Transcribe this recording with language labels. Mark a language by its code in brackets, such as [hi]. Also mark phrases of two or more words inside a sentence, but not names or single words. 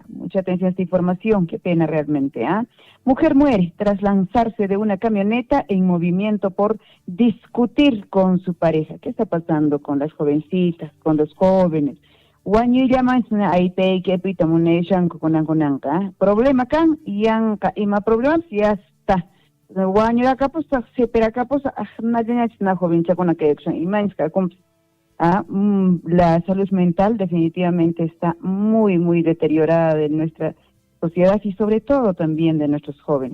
[es] Mucha atención a esta información, qué pena realmente. Mujer muere tras lanzarse de una camioneta en movimiento por discutir con su pareja. ¿Qué está pasando con las jovencitas, con los jóvenes? [qu] Problema can, yanka, ima [es] problemas ya está. La salud mental definitivamente está muy deteriorada de nuestra sociedad y sobre todo también de nuestros jóvenes.